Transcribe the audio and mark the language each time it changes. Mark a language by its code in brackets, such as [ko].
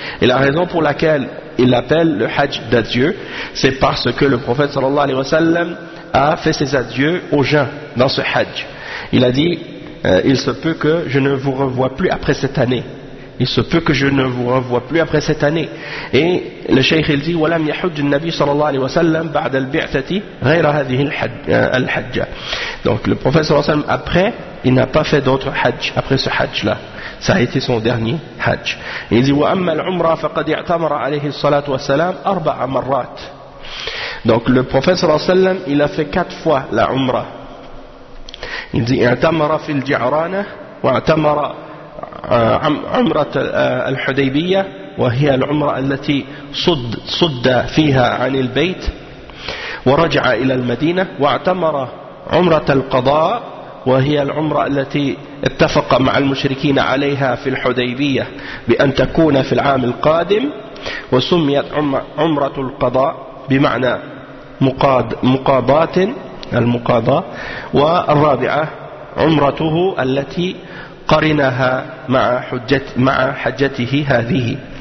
[fr] Et la raison pour laquelle il l'appelle le hajj d'adieu, c'est parce que le prophète [ar] sallallahu alayhi wa sallam [fr] a fait ses adieux aux gens dans ce hajj. Il a dit il se peut que je ne vous revoie plus après cette année. Il se peut que je ne vous revoie plus après cette année. Et le cheikh il dit [ar] وَلَمْ يَحُجُّ النَّبِيُّ صَلَى اللَّهُ عَلَيْهِ وَسَلَّمْ بَعْدَ الْبِعْثَةِ غَيْرَ هَذِهِ الْحَجَّةِ. [fr] Donc le prophète [ar] صلى الله عليه وسلم [fr] après, il n'a pas fait d'autre hajj après ce hajj là. Ça a été son dernier hajj. Il dit [ar] وَأَمَّا الْعُمْرَ فَقَدْ اِعْتَمَرَ عَلَيْهِ الصَّلَاةُ وَسَلَامُ أَرْبَعَ مَرَّاتٍ. [fr] Donc le prophète [ar] صلى الله عليه وسلم [fr] il a fait 4 fois la umra. Il dit [ar] اِعْتَمَرَ فِي الْجِعْرَانَ وَاَعْتَمَرَ عمرة الحديبية وهي العمرة التي صد فيها عن البيت ورجع إلى المدينة واعتمر عمرة القضاء وهي العمرة التي اتفق مع المشركين عليها في الحديبية بأن تكون في العام القادم وسميت عمرة القضاء بمعنى مقاضات المقاضاة والرابعة عمرته التي قَرِنَهَا مَعَ حَجَّتِهِ هَذِهِ.